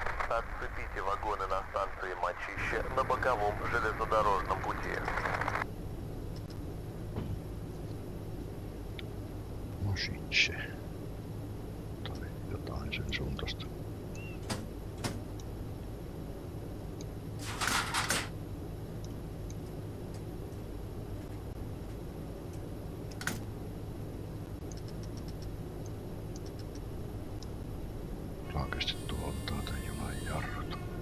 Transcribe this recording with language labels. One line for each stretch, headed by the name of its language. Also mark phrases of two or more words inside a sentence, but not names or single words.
Russian: Отцепите вагоны на станции Мочище на боковом железнодорожном пути.
Finnish: Mositse. Tai jotain sen suuntaista. Oikeesti tuolta tän junan jarrut.